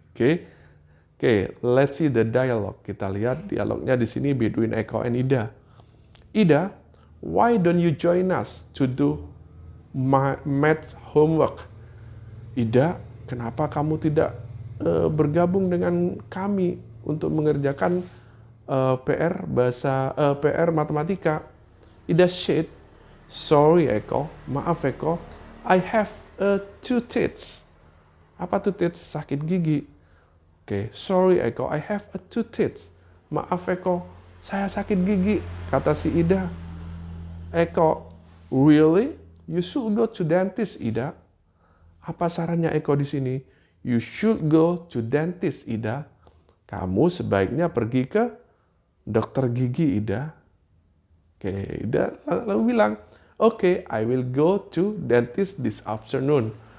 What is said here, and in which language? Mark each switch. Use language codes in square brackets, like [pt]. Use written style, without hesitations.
[en] Oke, let's see the dialogue. [id] Kita lihat dialognya di sini [en] between Eko and Ida. Ida, why don't you join us to do my math homework? [id] Ida, kenapa kamu tidak bergabung dengan kami untuk mengerjakan PR matematika? [en] Ida said, sorry Eko, maaf Eko, I have a toothache. [id] Apa toothache? Sakit gigi. Oke, [en] sorry Eko, I have a toothache. [id] Maaf Eko, saya sakit gigi, kata si Ida. [en] Eko, really? You should go to dentist, Ida. [id] Apa sarannya Eko di sini? [en] You should go to dentist, Ida. [id] Kamu sebaiknya pergi ke dokter gigi, Ida. [en] Oke, [id] Ida lalu bilang, [en] okay, I will go to dentist this afternoon.